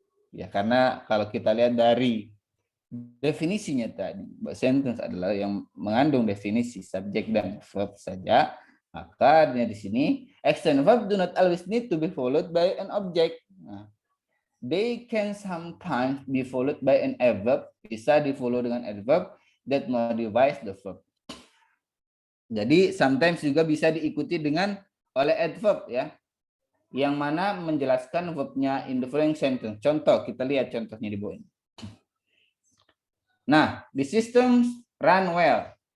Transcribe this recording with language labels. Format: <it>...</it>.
<id>Ya, karena kalau kita lihat dari definisinya tadi, sentence adalah yang mengandung definisi subjek dan verb saja, maka di sini</id> <en>action verb do not always need to be followed by an object. Nah, they can sometimes be followed by an adverb,</en> <id>bisa di-follow dengan adverb</id> <en>that modifies the verb.</en> <id>Jadi sometimes juga bisa diikuti dengan oleh adverb, ya, yang mana menjelaskan verbnya</id> <en>in the following sentence.</en> <id>Contoh, kita lihat contohnya di bawah ini.</id> <en>Nah, the systems run well.</en>